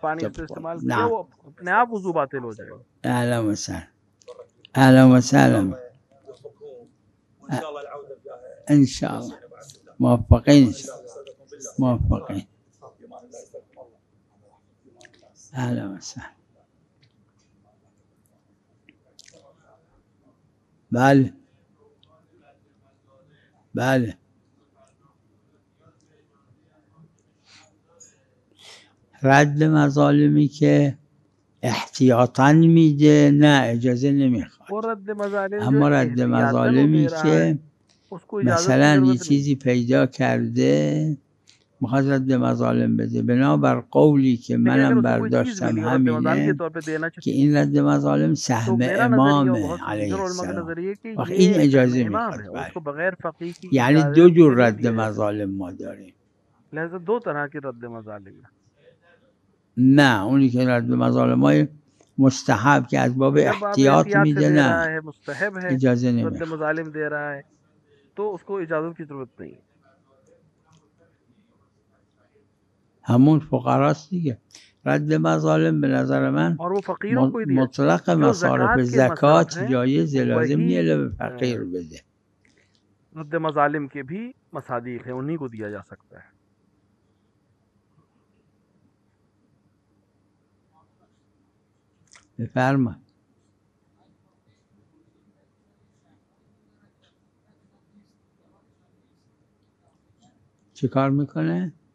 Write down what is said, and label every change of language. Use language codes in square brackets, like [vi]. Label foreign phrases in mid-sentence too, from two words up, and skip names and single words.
[ar] نعم. أهلا وسهلا، أهلا وسهلا. إن شاء الله موفقين، موفقين. أهلا وسهلا. [fa] بله بله. رد مظالمی که احتیاطاً میده نه، اجازه نمیخواد. اما رد مظالمی که مثلا یه چیزی پیدا کرده میخواد رد مظالم بده، بنابر قولی که منم برداشتم همینه که این رد مظالم سهم امامه علیه السلام، وقت این اجازه میخواد. یعنی دو جور رد مظالم ما داریم. [ur] لہذا دو طرح کے رد مظالم. [fa] نه، اونی که رد مظالم های مستحب که از باب احتیاط میده نه، اجازه نمیخواد. [ur] رد مظالم دے رہا ہے تو اس کو اجازت کی ضرورت نہیں. [fa] همون فقراست دیگه. رد مظالم به نظر من مطلق مصارف زکات جایز، لازم نیه به فقیر بده. [ur] رد مظالم کے بھی مصادیق ہیں، انہی کو دیا جا سکتا ہے. [fa] بفرما. چه کار میکنه؟